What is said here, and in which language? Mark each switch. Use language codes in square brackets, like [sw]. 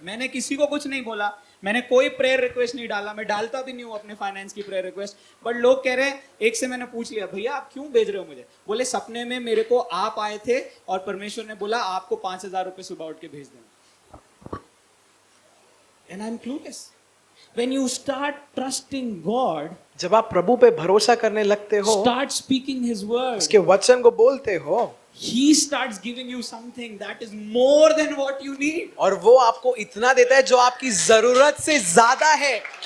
[hi] मैंने किसी को कुछ नहीं बोला, मैंने कोई प्रेयर रिक्वेस्ट नहीं डाला, मैं डालता भी नहीं हूँ अपने फाइनेंस की प्रेयर रिक्वेस्ट। बट लोग कह रहे हैं, एक से मैंने पूछ लिया, भैया आप क्यों भेज रहे हो मुझे? बोले, सपने में मेरे को आप आए थे और परमेश्वर ने बोला आपको 5,000 रुपए सुबह उठ के भेज देना। [en] And I am clueless. When you start trusting God, [hi] जब आप प्रभु पे भरोसा करने लगते हो, [en] start speaking His word, [hi] उसके वचन को बोलते हो, [en] He starts giving you something that is more than what you need. [hi] और वो आपको इतना देता है जो आपकी जरूरत से ज्यादा है।